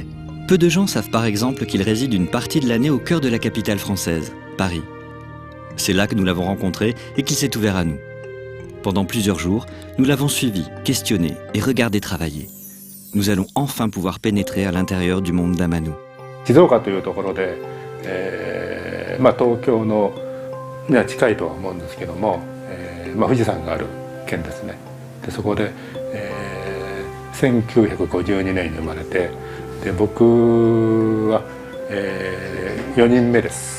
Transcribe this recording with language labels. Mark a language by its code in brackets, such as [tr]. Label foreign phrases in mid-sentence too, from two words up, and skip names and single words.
[fr] Peu de gens savent par exemple qu'il réside une partie de l'année au cœur de la capitale française, Paris. C'est là que nous l'avons rencontré et qu'il s'est ouvert à nous. Pendant plusieurs jours, nous l'avons suivi, questionné et regardé travailler. Nous allons enfin pouvoir pénétrer à l'intérieur du monde d'Amano. [ja] 静岡というところで、東京のには近いとは思うんですけども、富士山がある県ですね。でそこで、1952年に生まれて、で僕は、4人目です。